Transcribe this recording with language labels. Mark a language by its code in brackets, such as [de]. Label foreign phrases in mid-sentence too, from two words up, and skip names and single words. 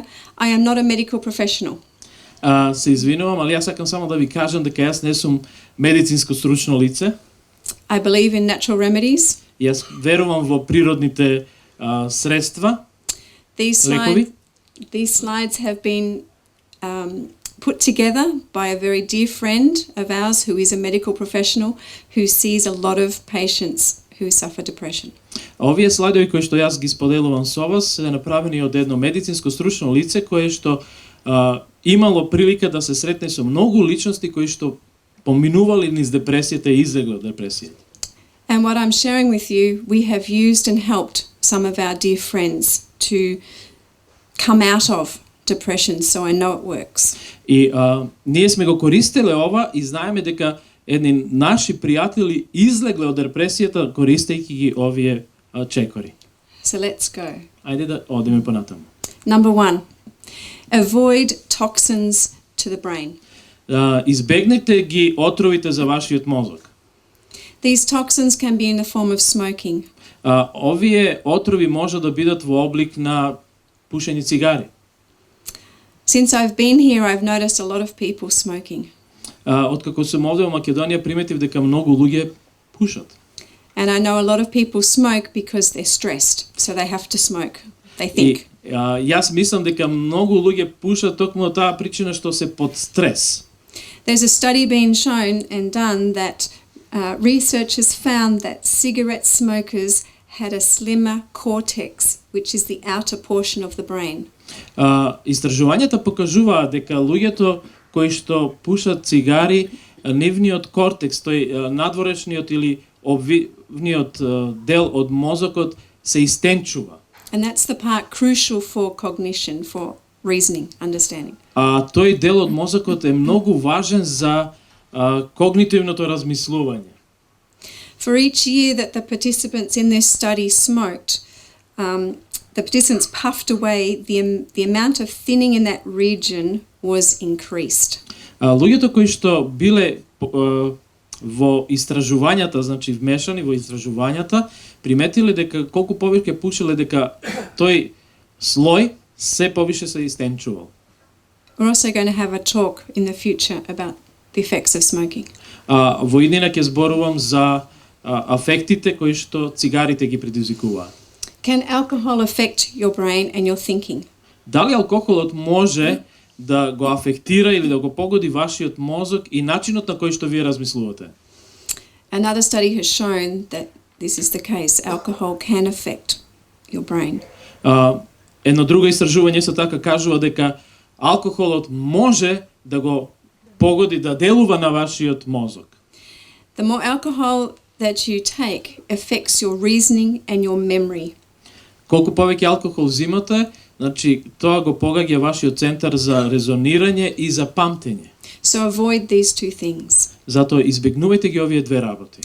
[en] I am not a medical professional. [mk] Се извинувам, али јас сакам само да ви кажам дека јас не сум медицинско стручно лице. [en] I believe in natural remedies. [mk] Јас верувам во природните средства. [en] These slides have been put together by a very dear friend of ours who is a medical professional who sees a lot of patients who suffer depression. [mk] Овие слайдови кои што јас ги споделувам со вас се направени од едно медицинско стручно лице кое што имало прилика да се сретне со многу личности кои што поминували низ депресијата и излегле од депресијата. [en] And what I'm sharing with you, we have used and helped some of our dear friends to come out of depression, so I know it works. [mk] И ние сме го користеле ова и знаеме дека едни наши пријатели излегле од депресијата користејќи ги овие чекори. [en] So let's go. [mk] Ајде да одиме понатаму. [en] Number 1. Avoid toxins to the brain. [mk] Избегнете ги отровите за вашиот мозок. [en] These toxins can be in the form of smoking. [mk] Овие отрови може да бидат во облик на пушење цигари. [en] Since I've been here, I've noticed a lot of people smoking. [mk] Откако сум овде во Македонија, приметив дека многу луѓе пушат. [en] And I know a lot of people smoke because they're stressed, so they have to smoke. They think. [mk] И јас мислам дека многу луѓе пушат токму од таа причина што се под стрес. [en] There's a study being shown and done that researchers found that cigarette smokers had a slimmer cortex, which is the outer portion of the brain. [mk] Истражувањата покажуваат дека луѓето кои што пушат цигари, нивниот кортекс, тој надворешниот или обвивниот дел од мозокот се истенчува. [en] And that's the part crucial for cognition, for reasoning, understanding. [mk] Тој дел од мозокот е многу важен за когнитивното размислување. [en] For each year that the participants in this study smoked, the participants puffed away, the amount of thinning in that region was increased. [mk] Луѓето кои што биле во истражувањата, значи вмешани во истражувањата, приметиле дека колку повеќе пушеле, дека тој слој се повише се истенчувал. [en] We're also going to have a talk in the future about the effects of smoking. [mk] Во иднина ќе зборувам за афектите кои што цигарите ги предизвикуваат. [en] Can alcohol affect your brain and your thinking? [mk] Дали алкохолот може да го афектира или да го погоди вашиот мозок и начинот на кој што вие размислувате? [en] Another study has shown that this is the case. Alcohol can affect your brain. [mk] Едно друго истражување со така кажува дека алкохолот може да го погоди, да делува на вашиот мозок. [en] The more alcohol that you take affects your reasoning and your memory. [mk] Колку повеќе алкохол взимате, значи тоа го погаѓа вашиот центар за резонирање и за памтење. [en] So avoid these two things. [mk] Затоа избегнувајте ги овие две работи.